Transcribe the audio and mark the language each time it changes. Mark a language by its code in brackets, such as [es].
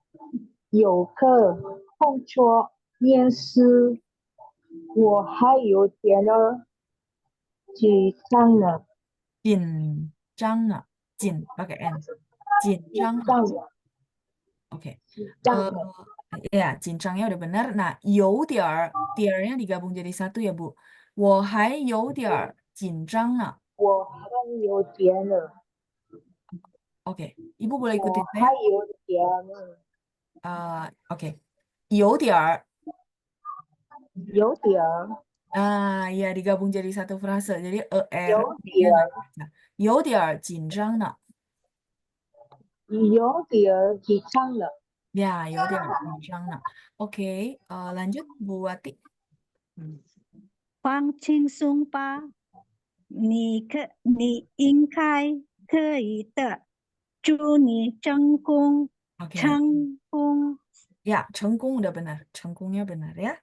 [zh] 是啊，我今天有课空桌面试，我还有点儿紧张呢。紧张啊，紧 [id] pakai [zh] N. 紧张啊. 紧张的， Oke. 紧张的， [id] Ya, 紧张nya udah benar. Nah, [zh] 有点儿 [id] nya digabung jadi satu ya, Bu. [zh] 我还有点儿紧张呢. 我还有点儿， [id] Oke, Ibu boleh ikutin saya. [zh] 我还有点儿， Oke. 有点儿. 有点儿， [id] Ya digabung jadi satu frase. Jadi nya nggak [zh] 有点儿， [id] dibaca. [zh] 有点儿紧张呢. 有点儿紧张了。 Ya, 有点儿紧张呢. [id] Oke, lanjut [zh] Bu Wati. 放轻松吧，你应该可以的，祝你成功， Oke. 成功。 [id] Ya, [zh] 成功 [id] udah benar. 成功nya benar ya.